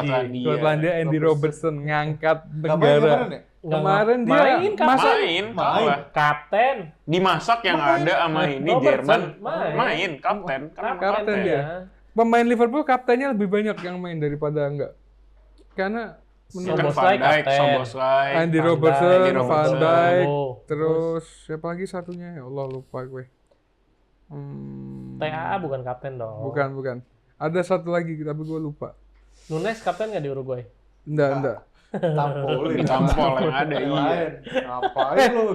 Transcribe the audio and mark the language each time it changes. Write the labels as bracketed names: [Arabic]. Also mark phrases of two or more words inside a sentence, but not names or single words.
[Indonesian] Skotlandia Andy Robertson ngangkat Nggak main negara. kemarin ya? Kemarin dia main kan? masa Main, kalah. Kapten. Dimasak yang ada sama ini Robertson, Jerman. main. Kapten. Kapten ya. dia. Pemain Liverpool kaptennya lebih banyak yang main daripada enggak. Karena Ya kan Szoboszlai Van Dijk, kapten. Szoboszlai, Andy Van Robertson, Dijk, Van Robertson. Dijk, Oh, terus siapa lagi satunya? Ya Allah lupa gue. TAA bukan kapten dong. Bukan. Ada satu lagi tapi gue lupa. Nunes kapten nggak di Uruguay? Enggak. Tampolin. Tampol yang ada, Yang iya. lain. Ngapain lu?